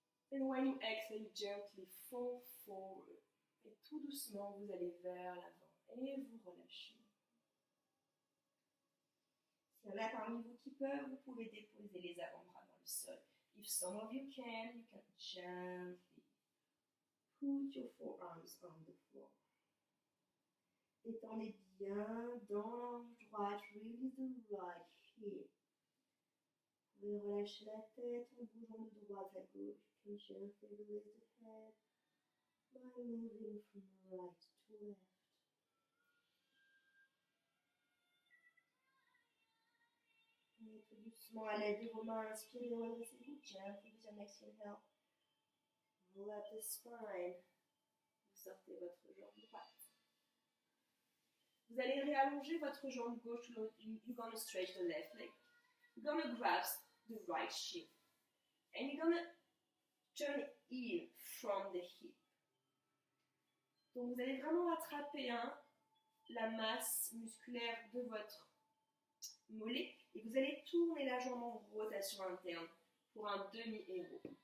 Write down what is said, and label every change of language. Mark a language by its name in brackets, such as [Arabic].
[English] And when you exhale, you gently fall forward. [French] Et tout doucement, vous allez vers l'avant. Et vous relâchez. S'il y en a parmi vous qui peuvent, vous pouvez déposer les avant-bras dans le sol. [English] If some of you can gently put your forearms on the floor. [French] Étendez bien dans la hanche droite, [English] release the right hip. [French] Vous pouvez relâcher la tête en bougeant de droite à gauche. [English] You can gently release the head by moving from right to left. [French] Et tout doucement, allez vos mains, inspirez, redressez-vous. [English] Gently with your next inhale. Roll up the spine. [French] Vous sortez votre jambe droite. Vous allez réallonger votre jambe gauche. [English] You're going to stretch the left leg. You're going to grasp the right shin. And you're going to turn in from the hip. [French] Donc vous allez vraiment attraper la masse musculaire de votre mollet et vous allez tourner la jambe en rotation interne pour un demi-héros.